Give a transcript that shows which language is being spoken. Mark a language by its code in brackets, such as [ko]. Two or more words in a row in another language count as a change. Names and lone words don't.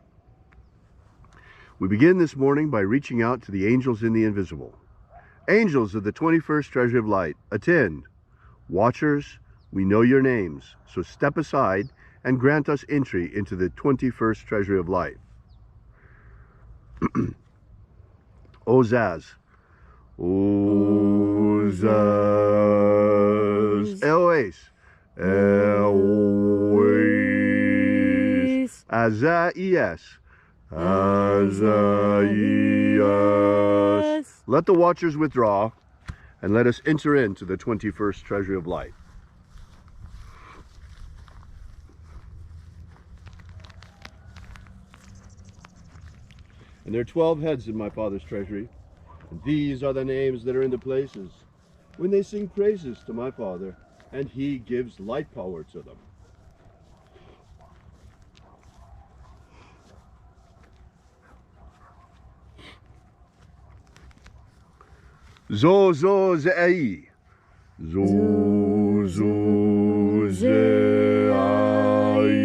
[en] We begin this morning by reaching out to the angels in the invisible. Angels of the 21st Treasury of Light, attend. Watchers, we know your names, so step aside and grant us entry into the 21st Treasury of Light. Ozaz. Ozaz. Elois. Elois. Azaias. Azaias. Let the watchers withdraw and let us enter into the 21st Treasury of Light. And there are 12 heads in my Father's treasury, and these are the names that are in the places when they sing praises to my Father, and he gives light power to them. Zo zo zei. Zo zo zei.